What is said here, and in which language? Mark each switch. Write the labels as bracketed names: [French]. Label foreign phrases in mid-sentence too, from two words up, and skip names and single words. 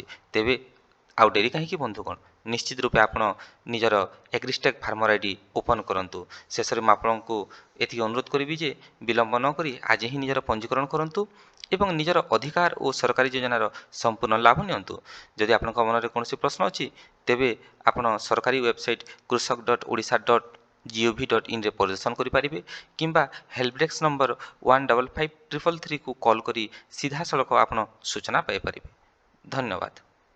[Odia] ତେବେ ଆଉ ଡେରି କାହିଁକି ବନ୍ଧୁଗଣ, ନିଶ୍ଚିତ ରୂପେ ଆପଣ ନିଜର ଏଗ୍ରିଷ୍ଟେକ୍ [English] farmer ID [Odia] ଓପନ୍ କରନ୍ତୁ। ଶେଷରେ ମୁଁ ଆପଣଙ୍କୁ ଏତିକି ଅନୁରୋଧ କରିବି ଯେ ବିଳମ୍ବ ନ କରି ଆଜି ହିଁ ନିଜର ପଞ୍ଜୀକରଣ କରନ୍ତୁ ଏବଂ ନିଜର ଅଧିକାର ଓ ସରକାରୀ ଯୋଜନାର ସମ୍ପୂର୍ଣ୍ଣ ଲାଭ ନିଅନ୍ତୁ। ଯଦି ଆପଣଙ୍କ ମନରେ କୌଣସି ପ୍ରଶ୍ନ ଅଛି ତେବେ ଆପଣ ସରକାରୀ ୱେବସାଇଟ୍ krushak.odisha.gov.in ପରିଦର୍ଶନ କରିପାରିବେ କିମ୍ବା [English] help desk number [Odia] 155333କୁ କଲ୍ କରି ସିଧାସଳଖ ଆପଣ ସୂଚନା ପାଇପାରିବେ। ଧନ୍ୟବାଦ।